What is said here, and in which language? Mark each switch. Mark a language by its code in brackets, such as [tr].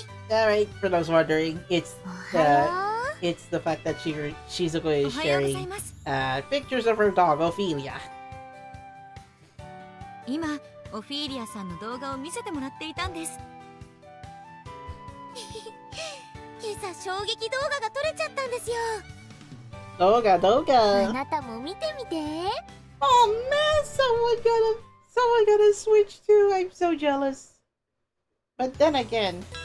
[en] Alright, for those wondering, it's the fact that Shizuko is sharing pictures of her dog, Ophelia. [ja] 今、オフィーリアさんの動画を見せてもらっていたんです。今朝衝撃動画が撮れちゃったんですよ。動画。あなたも見てみて。 [en] Oh man, someone got a Switch too. I'm so jealous. But then again.